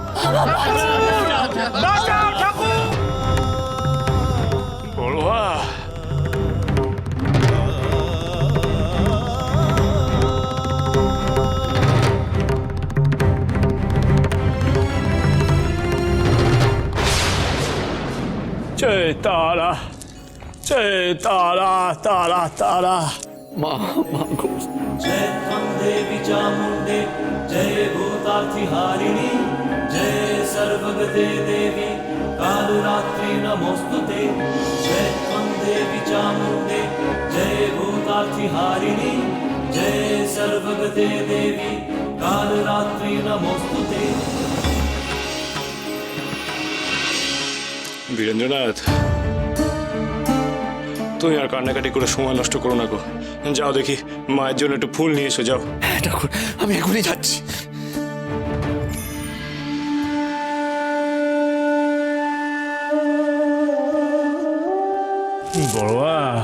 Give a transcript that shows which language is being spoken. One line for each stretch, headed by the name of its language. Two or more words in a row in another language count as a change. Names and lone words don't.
Bangla: বড়ুয়া জয় তারা তারা তারা মা মা গো,
Sanskrit: जय त्वं देवी चामुण्डे जय भूतार्थिहारिणि जय सर्वगते देवी कालरात्रि नमोऽस्तुते जय त्वं देवी चामुण्डे जय भूतार्थिहारिणि जय सर्वगते देवी कालरात्रि नमोऽस्तुते।
Bangla: বীরেন্দ্রনাথ, তুমি আর কান্নাকাটি করে সময় নষ্ট করো না গো। যাও দেখি মায়ের জন্য একটু ফুল নিয়ে এসো, যাও। হ্যাঁ ঠাকুর, আমি এখনই যাচ্ছি। বড়ুয়া,